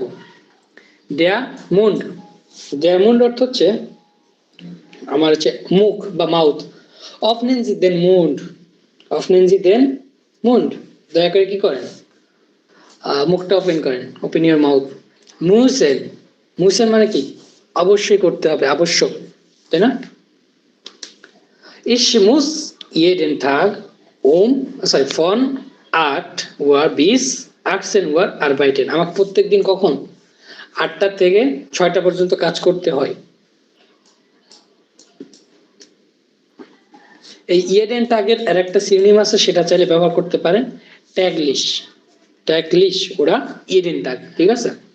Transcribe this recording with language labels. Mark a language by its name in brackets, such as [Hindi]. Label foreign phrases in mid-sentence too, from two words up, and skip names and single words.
[German] der Mund, der Mund [Bangla] অর্থ হচ্ছে আমার হচ্ছে মুখ বা মাউথ। [German] Öffnen Sie den Mund, Öffnen Sie den Mund, [Bangla] দয়া করে কি করেন মুখটা ওপেন করেন, [English] open your mouth. [Bangla] মুসেন, মুসেন মানে কি অবশ্যই করতে হবে, আবশ্যক, তাই না। [German] Ich muss jeden Tag von 8 Uhr bis 18 Uhr arbeiten, [Bangla] আমাকে প্রত্যেকদিন কখন 8টা থেকে 6টা পর্যন্ত কাজ করতে হয়। এই [German] jeden Tages [Bangla] আর একটা সিনোনিম আছে, সেটা চাইলে ব্যবহার করতে পারেন, ট্যাগলিশ, ট্যাগলিশ [German] oder jeden Tag, [Bangla] ঠিক আছে।